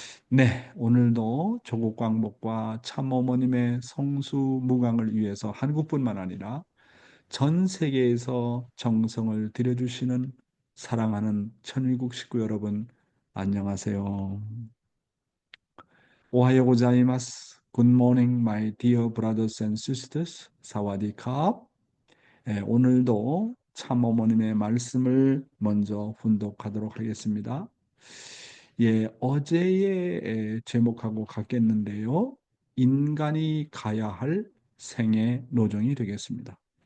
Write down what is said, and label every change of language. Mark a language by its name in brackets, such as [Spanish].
[Korean] 네, 오늘도 조국 광복과 참어머님의 성수무강을 위해서 한국뿐만 아니라 전 세계에서 정성을 들여주시는 사랑하는 천일국 식구 여러분, 안녕하세요. [Japanese] 오하요 고자이마스. [English] Good morning, my dear brothers and sisters. [Thai] 사와디캅. [Korean] 네, 오늘도 참어머님의 말씀을 먼저 훈독하도록 하겠습니다. 예, 어제의 제목하고 같겠는데요. 인간이 가야 할 생애 노정이 되겠습니다.